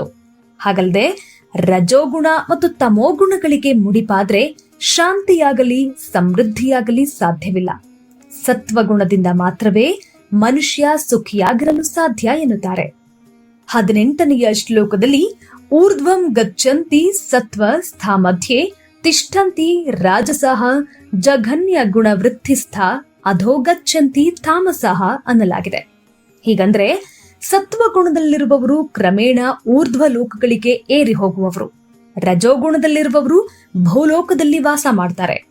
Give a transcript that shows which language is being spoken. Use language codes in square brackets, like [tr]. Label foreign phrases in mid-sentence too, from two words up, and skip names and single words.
[kn] ಹಾಗಲ್ಲದೆ ರಜೋಗುಣ ಮತ್ತು ತಮೋಗುಣಗಳಿಗೆ ಮುಡಿಪಾದ್ರೆ ಶಾಂತಿಯಾಗಲಿ ಸಮೃದ್ಧಿಯಾಗಲಿ ಸಾಧ್ಯವಿಲ್ಲ. ಸತ್ವಗುಣದಿಂದ ಮಾತ್ರವೇ ಮನುಷ್ಯ ಸುಖಿಯಾಗಿರಲು ಸಾಧ್ಯ ಎನ್ನುತ್ತಾರೆ. 18ನೆಯ ಶ್ಲೋಕದಲ್ಲಿ [sa] ಊರ್ಧ್ವಂ ಗಚ್ಚಂತಿ ಸತ್ವ ಸ್ಥಾಮಧ್ಯೆ ತಿಷ್ಠಂತಿ ರಾಜಸಃ ಜಘನ್ಯ ಗುಣವೃತ್ತಿಸ್ಥ ಅಧೋ ಗಚ್ಚಂತಿ ತಾಮಸಃ ಅನ್ನಲಾಗಿದೆ. [kn] ಹೀಗಂದ್ರೆ ಸತ್ವಗುಣದಲ್ಲಿರುವವರು ಕ್ರಮೇಣ ಊರ್ಧ್ವ ಲೋಕಗಳಿಗೆ ಏರಿ ಹೋಗುವವರು, ರಜೋಗುಣದಲ್ಲಿರುವವರು ಭೂಲೋಕದಲ್ಲಿ ವಾಸ ಮಾಡ್ತಾರೆ.